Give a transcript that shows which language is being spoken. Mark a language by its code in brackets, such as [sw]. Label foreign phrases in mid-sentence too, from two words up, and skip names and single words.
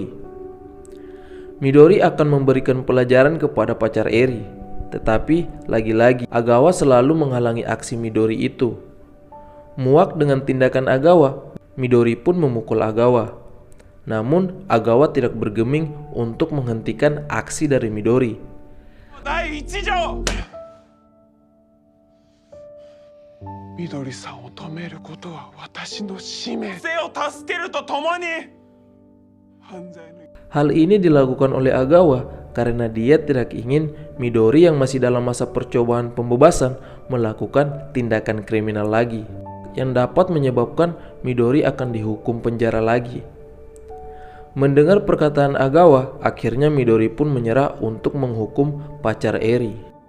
[id] Midori akan memberikan pelajaran kepada pacar Eri, tetapi lagi-lagi Agawa selalu menghalangi aksi Midori itu. Muak dengan tindakan Agawa, Midori pun memukul Agawa. Namun Agawa tidak bergeming untuk menghentikan aksi dari Midori. [ja] Midori-sanを止めることは私の使命。生を助けるとともに犯罪の。 [id] Hal ini dilakukan oleh Agawa karena dia tidak ingin Midori yang masih dalam masa percobaan pembebasan melakukan tindakan kriminal lagi yang dapat menyebabkan Midori akan dihukum penjara lagi. Mendengar perkataan Agawa, akhirnya Midori pun menyerah untuk menghukum pacar Eri.